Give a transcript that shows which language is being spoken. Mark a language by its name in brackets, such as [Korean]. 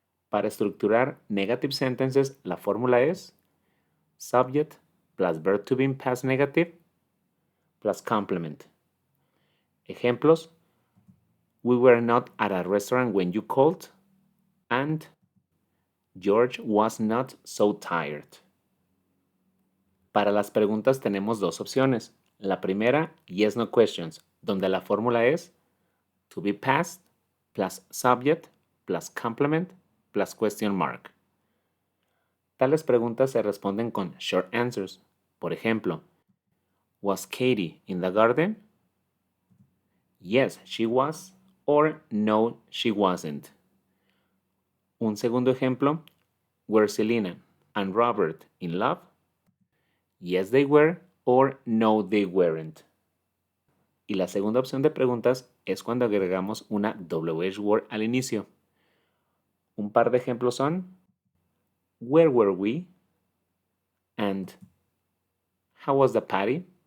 [Spanish] Para estructurar [English] negative sentences, [Spanish] la fórmula es [English] subject plus verb to be in past negative plus complement. Ejemplos: We were not at a restaurant when you called, and George was not so tired. [Spanish] Para las preguntas tenemos dos opciones. La primera, [English] yes no questions, [Spanish] donde la fórmula es [English] to be past plus subject plus complement plus question mark. [Spanish] Tales preguntas se responden con short answers. Por ejemplo, [English] was Katie in the garden? Yes, she was, or no, she wasn't. [Spanish] Un segundo ejemplo, [English] were Selena and Robert in love? Yes, they were, or no, they weren't. [Spanish] Y la segunda opción de preguntas es cuando agregamos una WH word al inicio. Un par de ejemplos son [English] where were we? And how was the party?